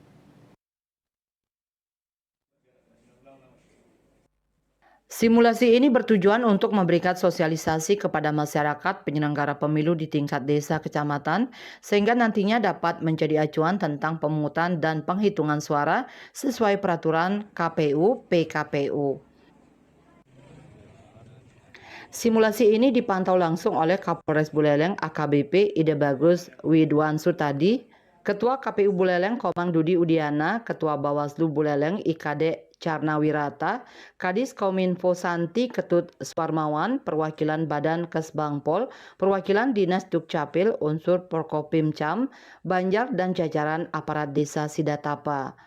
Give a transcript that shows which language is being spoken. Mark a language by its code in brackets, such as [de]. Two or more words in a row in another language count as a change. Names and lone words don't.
[id] Simulasi ini bertujuan untuk memberikan sosialisasi kepada masyarakat penyelenggara pemilu di tingkat desa kecamatan, sehingga nantinya dapat menjadi acuan tentang pemungutan dan penghitungan suara sesuai peraturan KPU PKPU. Simulasi ini dipantau langsung oleh Kapolres Buleleng AKBP Ide Bagus Widwan Sutadi, Ketua KPU Buleleng Komang Dudi Udiana, Ketua Bawaslu Buleleng IKD Carnawirata, Kadis Kominfo Santi Ketut Suarmawan, perwakilan Badan Kesbangpol, perwakilan Dinas Dukcapil, unsur Prokopimcam, Banjar dan jajaran aparat desa Sidatapa.